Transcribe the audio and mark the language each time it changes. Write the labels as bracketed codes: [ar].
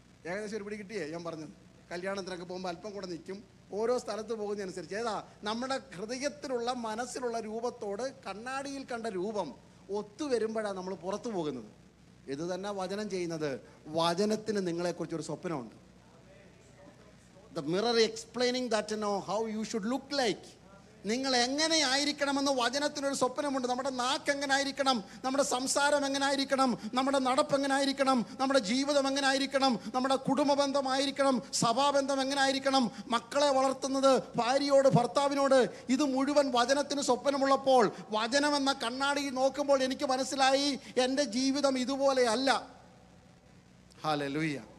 [ml] ഏകദേശം ഒരു പിടി കിട്ടിയേ ഞാൻ പറഞ്ഞത്. കല്യാണത്തിനൊക്കെ പോകുമ്പോൾ അല്പം കൂടെ നിൽക്കും. ഓരോ സ്ഥലത്ത് പോകുന്നതനുസരിച്ച് ഏതാ നമ്മുടെ ഹൃദയത്തിലുള്ള മനസ്സിലുള്ള രൂപത്തോട് കണ്ണാടിയിൽ കണ്ട രൂപം ഒത്തുവരുമ്പോഴാണ് നമ്മൾ പുറത്തു പോകുന്നത്. ഇത് തന്നെ വചനം ചെയ്യുന്നത്. വചനത്തിന് നിങ്ങളെക്കുറിച്ചൊരു സ്വപ്നമുണ്ട്. [en] The mirror explaining that, how you should look like. [ml] നിങ്ങൾ എങ്ങനെ ആയിരിക്കണമെന്ന് വചനത്തിനൊരു സ്വപ്നമുണ്ട്. നമ്മുടെ നാക്ക് എങ്ങനെ ആയിരിക്കണം, നമ്മുടെ സംസാരം എങ്ങനെ ആയിരിക്കണം, നമ്മുടെ നടപ്പ് എങ്ങനെ ആയിരിക്കണം, നമ്മുടെ ജീവിതം എങ്ങനെ ആയിരിക്കണം, നമ്മുടെ കുടുംബ ബന്ധമായിരിക്കണം, സഭാബന്ധം എങ്ങനെ ആയിരിക്കണം, മക്കളെ വളർത്തുന്നത്, ഭാര്യയോട് ഭർത്താവിനോട്, ഇത് മുഴുവൻ വചനത്തിന് സ്വപ്നമുള്ളപ്പോൾ വചനമെന്ന കണ്ണാടി നോക്കുമ്പോൾ എനിക്ക് മനസ്സിലായി എൻ്റെ ജീവിതം ഇതുപോലെ അല്ല. ഹല്ലേലൂയ.